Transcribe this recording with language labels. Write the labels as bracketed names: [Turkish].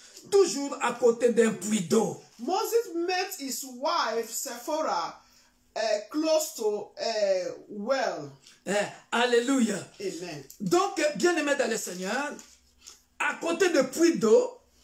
[French] Toujours à côté d'un puits d'eau. [English] Moses met his wife Sephora close to a well. Alléluia. Amen. [French] Donc, bien-aimé dans le Seigneur, à côté de puits d'eau,